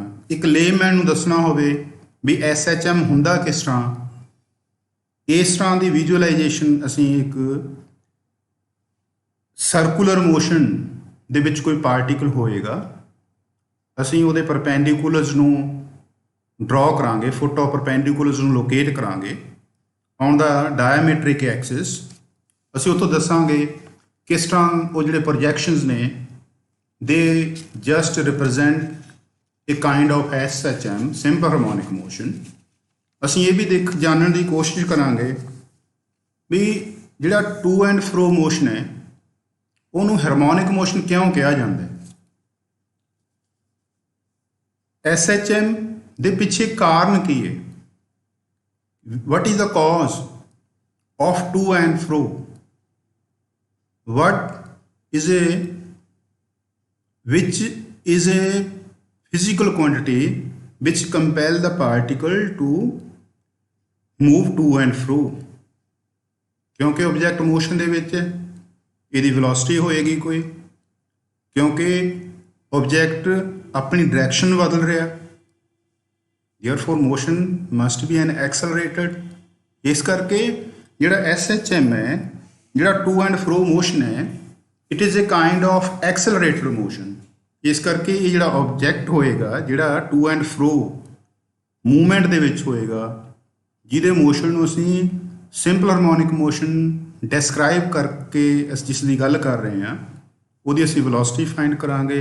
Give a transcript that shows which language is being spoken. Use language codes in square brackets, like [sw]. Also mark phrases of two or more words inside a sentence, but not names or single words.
[pa] ਇੱਕ ਲੇਮੈਨ ਨੂੰ ਦੱਸਣਾ ਹੋਵੇ ਵੀ SHM ਹੁੰਦਾ ਕਿਸ ਤਰ੍ਹਾਂ, ਇਸ ਤਰ੍ਹਾਂ ਦੀ ਵਿਜ਼ੂਅਲਾਈਜੇਸ਼ਨ ਅਸੀਂ ਇੱਕ [en] circular motion [pa] ਦੇ ਵਿੱਚ ਕੋਈ ਪਾਰਟੀਕਲ ਹੋਏਗਾ, ਅਸੀਂ ਉਹਦੇ ਪਰਪੈਂਡੀਕੂਲਰਸ ਨੂੰ ਡਰਾ ਕਰਾਂਗੇ, [en] foot of perpendiculars [pa] ਨੂੰ ਲੋਕੇਟ ਕਰਾਂਗੇ [en] on the diametric axis. [pa] ਅਸੀਂ ਉੱਥੋਂ ਦੱਸਾਂਗੇ ਕਿਸ ਤਰ੍ਹਾਂ ਉਹ ਜਿਹੜੇ ਪ੍ਰੋਜੈਕਸ਼ਨਸ ਨੇ [en] they just represent a kind of SHM, simple harmonic motion. [pa] ਅਸੀਂ ਇਹ ਵੀ ਜਾਣਨ ਦੀ ਕੋਸ਼ਿਸ਼ ਕਰਾਂਗੇ ਵੀ ਜਿਹੜਾ [en] to and fro motion [pa] ਹੈ ਉਹਨੂੰ [en] harmonic motion [pa] ਕਿਉਂ ਕਿਹਾ ਜਾਂਦਾ ਹੈ। SHM ਦੇ ਪਿੱਛੇ ਕਾਰਨ ਕੀ ਹੈ, [en] what is the cause of to and fro, which is a physical quantity which compel the particle to move to and fro. [pa] ਕਿਉਂਕਿ [en] object motion [pa] ਦੇ ਵਿੱਚ ਇਹਦੀ ਵੈਲੋਸਿਟੀ ਹੋਏਗੀ ਕੋਈ, ਕਿਉਂਕਿ ਆਬਜੈਕਟ ਆਪਣੀ ਡਾਇਰੈਕਸ਼ਨ ਬਦਲ ਰਿਹਾ, [en] therefore motion must be an accelerated. [pa] ਇਸ ਕਰਕੇ ਜਿਹੜਾ SHM ਹੈ, ਜਿਹੜਾ [en] to and fro motion [pa] ਹੈ, [en] it is a kind of accelerated motion. [pa] ਇਸ ਕਰਕੇ ਇਹ ਜਿਹੜਾ ਆਬਜੈਕਟ ਹੋਏਗਾ, ਜਿਹੜਾ [en] to and fro movement [pa] ਦੇ ਵਿੱਚ ਹੋਏਗਾ, ਜਿਹਦੇ ਮੋਸ਼ਨ ਨੂੰ ਅਸੀਂ [en] simple harmonic motion describe [pa] ਕਰਕੇ ਅਸੀਂ ਜਿਸ ਦੀ ਗੱਲ ਕਰ ਰਹੇ ਹਾਂ, ਉਹਦੀ ਅਸੀਂ [en] velocity find [pa] ਕਰਾਂਗੇ।